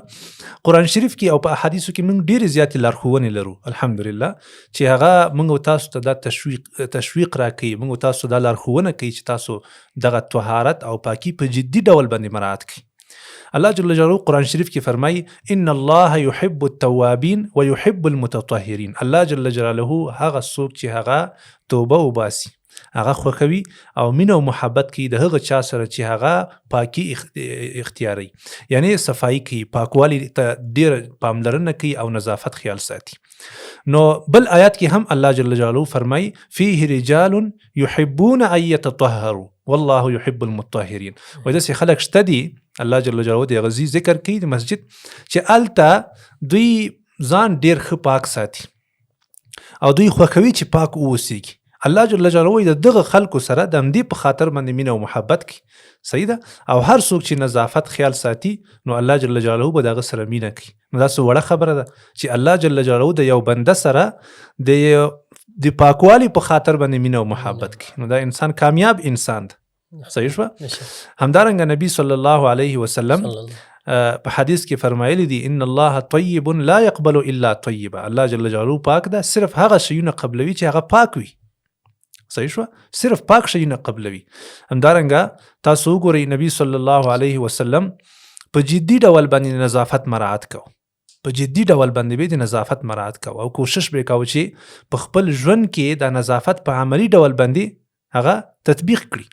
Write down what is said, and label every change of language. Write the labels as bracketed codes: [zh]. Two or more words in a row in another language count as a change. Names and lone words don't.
[ps] قرآن شریف کې او په احادیثو کې موږ ډېرې زیاتې لارښوونې لرو الحمدلله، چې هغه موږ تاسو ته دا تشویق راکوي، موږ تاسو دا لارښوونه کوي چې تاسو دغه طهارت او پاکي په جدي ډول باندې مراعات کړئ. الله جل جلاله قرآن شریف کې فرمایي [ar] ان الله يحب التوابین ويحب المتطهرین. [ps] الله جل جلاله هغه څوک چې هغه توبه وباسي، هغه خوښوي او مینه او محبت کوي د هغه چا سره چې هغه پاکي اختیاري، یعنی صفایي کوي، پاکوالی ته ډیر پاملرنه کوي او نظافت خیال ساتي. نو بل آیات کې هم الله جل جلاله فرمایي [ar] فيه رجال يحبون ان يتطهروا والله يحب المطهرين. [ps] و داسې خلک شته دي، الله جل جلاله د غزي ذکر کوي د مسجد، چې الته دوی ځان ډیر ښه پاک ساتي او دوی خوښوي چې پاک اوسیږي. الله جل جلاله د دغه خلکو سره د همدې په خاطر باندې مینه او محبت کوي. صحیح ده؟ او هر څوک چې نظافت خیال ساتي نو الله جل جلاله به دغه سره مینه کوي. نو دا څه وړه خبره ده چې الله جل جلاله د یو بنده سره د پاکوالي په خاطر باندې مینه او محبت کوي. نو دا انسان کامیاب انسان ده. صحیح شو؟ همدارنګه نبی صلی الله علیه وسلم په حدیث کې فرمایلی دي [ar] ان الله طیب لا يقبل الا طیبا. [ps] الله جل جلاله پاک ده، صرف هغه شیونه قبلوي چې هغه پاک وي. صحیح شو؟ صرف پاک شیونه قبلوي. همدارنګه تاسو وګورئ نبی صلی الله علیه وسلم په جدي ډول باندې نظافت مراعات کو، په جدي ډول باندې به د نظافت مراعات کو او کوشش به کاوه چې په خپل ژوند کې د نظافت په عملی ډول باندې هغه تطبیق کړي.